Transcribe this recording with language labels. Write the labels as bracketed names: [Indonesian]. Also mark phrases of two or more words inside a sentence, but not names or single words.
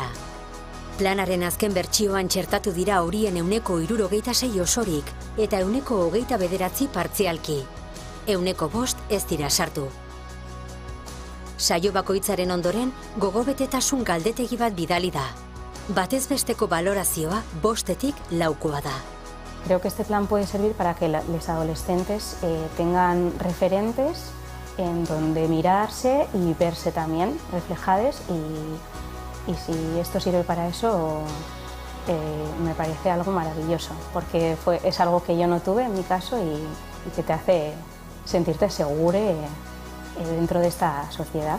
[Basque] Planaren azken bertsioan txertatu dira horien 66% osorik eta 29% partzialki. 5% ez dira sartu. Saio bakoitzaren ondoren, gogobetetasun galdetegi bat bidali da. Batez besteko balorazioa 5-tik 4 da. [Spanish] Creo que este plan puede servir para que los adolescentes tengan referentes en donde mirarse y verse también reflejados, y si esto sirve para eso me parece algo maravilloso, porque es algo que yo no tuve en mi caso y que te hace sentirte segure dentro de esta sociedad.